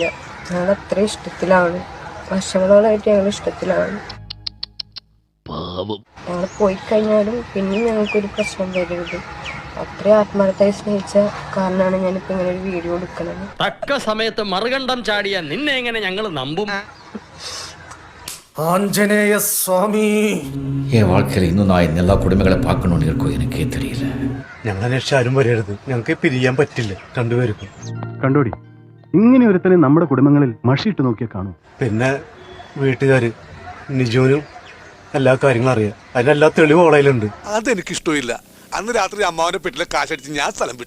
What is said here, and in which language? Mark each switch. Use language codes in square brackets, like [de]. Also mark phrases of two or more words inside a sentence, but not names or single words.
[ml] ഞങ്ങൾ അത്ര ഇഷ്ടത്തിലാണ്, വർഷങ്ങളോളായിട്ട് ഞങ്ങൾ ഇഷ്ടത്തിലാണ്. ഞങ്ങൾ പോയി കഴിഞ്ഞാലും പിന്നെയും ഞങ്ങൾക്കൊരു പ്രശ്നം വരരുത്. അത്രയും ആത്മാർത്ഥമായി സ്നേഹിച്ച കാരണമാണ് ഞാനിപ്പോ ഇങ്ങനെ ഒരു വീഡിയോ എടുക്കണത്. തക്ക സമയത്ത് മറുകണ്ഠം ചാടിയ നിന്നെ എങ്ങനെ ഞങ്ങൾ നമ്പും? [ta] ஆஞ்சநேய சுவாமி. என் வாழ்க்கையில் இன்னும் நான் இந்த எல்லா குடும்பங்களை பார்க்கணும்னு இருக்கோ எனக்கே தெரியல. [ml] ഞങ്ങൾ അന്വേഷിച്ച് ആരും വരരുത്. ഞങ്ങൾക്ക് പിരിയാൻ പറ്റില്ല രണ്ടുപേർക്കും. കണ്ടോടി, ഇങ്ങനെ ഒരുത്തനെ നമ്മുടെ കുടുംബങ്ങളിൽ മഷിയിട്ട് നോക്കിയാൽ കാണും. പിന്നെ വീട്ടുകാര് നിജോനും എല്ലാ കാര്യങ്ങളും അറിയാം. അതിനെല്ലാ തെളിവ് ഓളയിലുണ്ട്. അതെനിക്കിഷ്ടമില്ല. അന്ന് രാത്രി അമ്മാവന്റെ പെട്ടിലെ കാശടിച്ച് ഞാൻ സ്ഥലം വിട്ടു.